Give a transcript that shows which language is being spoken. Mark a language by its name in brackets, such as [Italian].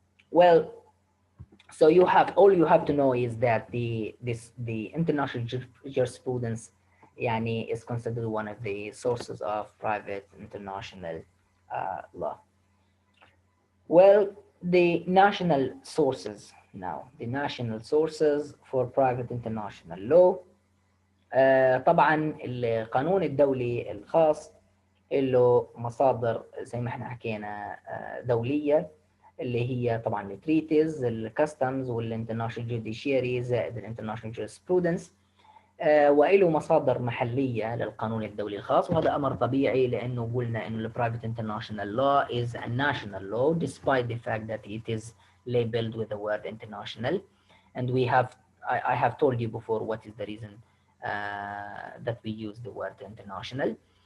[English] Well, so all you have to know is that the international jurisprudence يعني is considered one of the sources of private international law. Well, the national sources now, the national sources for private international law. [Arabic] طبعا القانون الدولي الخاص له مصادر زي ما احنا حكينا دولية، اللي هي طبعا التريتيز، الكاستمز، والانترناشونال جوديشيري، زائد الانترناشونال جوريسبرودنس، وله مصادر محلية للقانون الدولي الخاص. وهذا أمر طبيعي لأنه قلنا إنه البرايفت [English] international law is a national law despite the fact that it is labeled with the word international. And I have told you before what is the reason that we use the word international.